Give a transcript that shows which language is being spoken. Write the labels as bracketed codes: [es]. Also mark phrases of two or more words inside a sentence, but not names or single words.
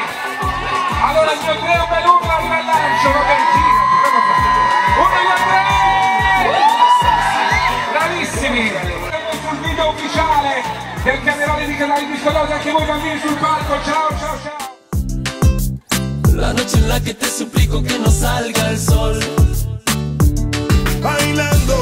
[it] Allora il mio tre è un bel urlo, arriva al lancio, va bene, gira. 1, 2, 3! Bravissimi! Sul video ufficiale del Pianeroli di Canale Disco Dose, anche voi bambini sul palco, ciao ciao ciao! [es] La noche en la que te suplico que no salga el sol. Baila